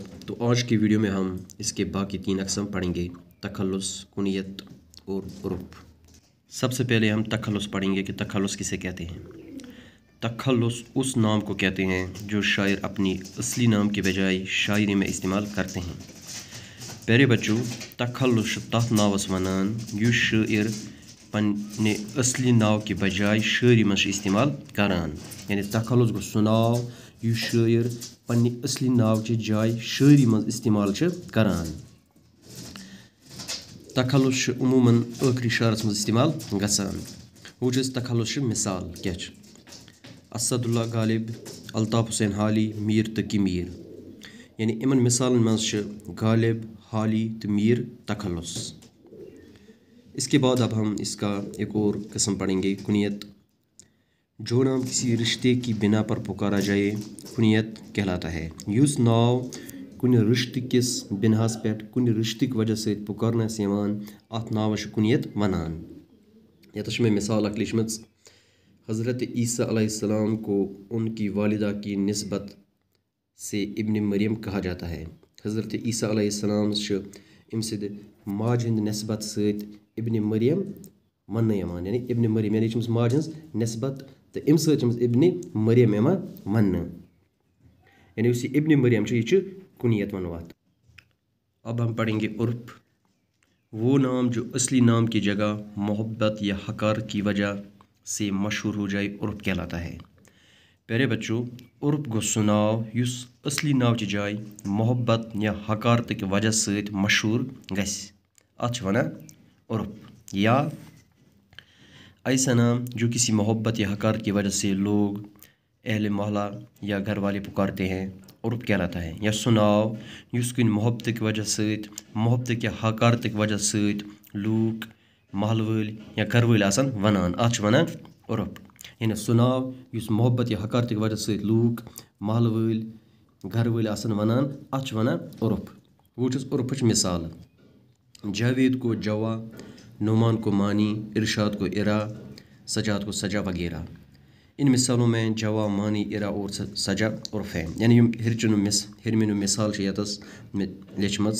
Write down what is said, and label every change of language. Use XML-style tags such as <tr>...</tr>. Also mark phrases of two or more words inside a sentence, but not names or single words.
<ur>تو آج کی ویڈیو میں ہم اس کے باقی 3 اقسام پڑھیں گے، تخلص، کنیت اور عرف. سب سے پہلے ہم تخلص پڑھیں گے کہ تخلص کسے کہتے ہیں. تخلص اس نام کو کہتے ہیں جو شاعر اپنی اصلی نام کے بجائے شاعری میں استعمال کرتے ہیں. پیارے بچوں,</ur> <ks>तख़ल्लुस तथ नावस वनान युस शायर पन्ने असली नाव</ks> <ur>کے بجائے شاعری میں</ur> <ks>इस्तेमाल करान। यानी तख़ल्लुस गो सु नाव युस शायर पन्ने असली नाव के जाय</ks> <ur>شاعری میں</ur> <ks>इस्तेमाल करान। तख़ल्लुस उमूमन आखिरी शायरस में इस्तेमाल गसान। वो तख़ल्लुस मिसाल क्या असदुल्ला गालिब, अल्ताफ़ हुसैन हाली, मीर तकी मीर। यानी इमन मिसालन मं गालिब, हाली तो मीर तख़ल्लुस।</ks> <ur>اس کے بعد اب ہم اس کا ایک اور قسم پڑھیں گے، کنیت. جو نام کسی رشتے کی بنا پر پکارا جائے کنیت کہلاتا ہے.</ur> <ks>युस नाव कुन रिश्ते किस बिनास पे कुन रिश्ते</ks> <ur>کی وجہ سے</ur> <ks>पुकारनस यवान अत नावस कुनियत वनान। यतश में मिसाल अक लिखमच,</ks> <ur>حضرت عیسیٰ علیہ السلام کو ان کی والدہ کی نسبت سے ابن مریم کہا جاتا ہے.</ur> <ks>हज़रत ईसा अलैहिस्सलाम अम माज हंद नस्बत सत इब्न मरियम मन यवान। यानी इब्न मरियम यानी माज हंज नस्बत तो अम सत इब्न मरियम यवान मन। यानी उस इब्न मरियम यह कुनियत वनवात।</ks> <ur>اب ہم پڑھیں گے عرف. وہ نام جو اصلی نام کی جگہ محبت یا حقار کی وجہ سے مشہور ہو جائے عرف کہلاتا ہے.</ur> <ks>प्यारे बच्चों, उर्फ़ गो सु नाव युस असली नाव की जाय मोहब्बत या हकारत</ks> <ur>کی وجہ سے</ur> <ks>मशहूर गस अत वनान उर्फ़।</ks> <ur>یا ایسا نام جو کسی محبت یا حقار کی وجہ سے لوگ اہل محلہ یا گھر والے پکارتے ہیں عرف کہلاتا ہے.</ur> <ks>या सु नाव युस कुन मोहब्बत</ks> <ur>کی وجہ سے</ur> <ks>मोहब्बत या हकारत</ks> <ur>کی وجہ سے</ur> <ks>लूक महल वाल या घर वाल आसान वनान अत वनान उर्फ़। यानी सु नाव युस मोहब्बत या हकारत</ks> <ur>کی وجہ سے</ur> <ks>लूक महल वाल घर वाल आसान वनान अत वनान उर्फ़। वो उर्फ़ मिसाल, जावेद को जवा, नुमान को मानी, इरशाद को इरा, सजाद को सजा वगैरह।</ks> <ur>ان مثالوں میں جوا، مانی، ارا اور سجا عرف ہے.</ur> <ks>यानी हिरमिन मिसाल यतस लिखमच।</ks>